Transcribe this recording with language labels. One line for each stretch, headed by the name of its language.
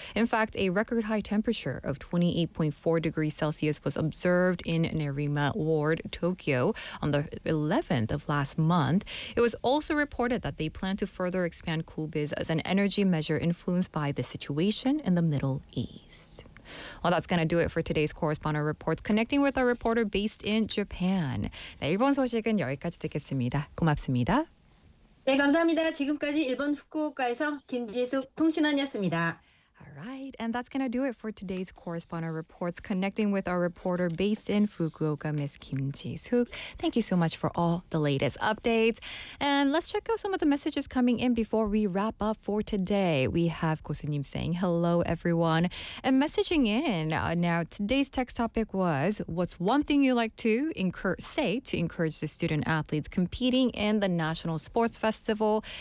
English: In fact, a record high temperature of 28.4 degrees Celsius was observed in Nerima Ward, Tokyo, on the 11th of last month. It was also reported that they plan to further expand Cool Biz as an energy measure influenced by the situation in the Middle East. Well, that's going to do it for today's Correspondent Reports, connecting with our reporter based in Japan.
Korean: 네, 일본 소식은 여기까지 듣겠습니다. 고맙습니다. 네, 감사합니다. 지금까지 일본 후쿠오카에서 김지숙 통신원이었습니다.
English: All right, and that's going to do it for today's Correspondent Reports, connecting with our reporter based in Fukuoka, Ms. Kim Ji-suk. Thank you so much for all the latest updates. And let's check out some of the messages coming in before we wrap up for today. We have Kosunim saying hello, everyone. And messaging in, now today's text topic was, what's one thing you like to say to encourage the student athletes competing in the National Sports Festival?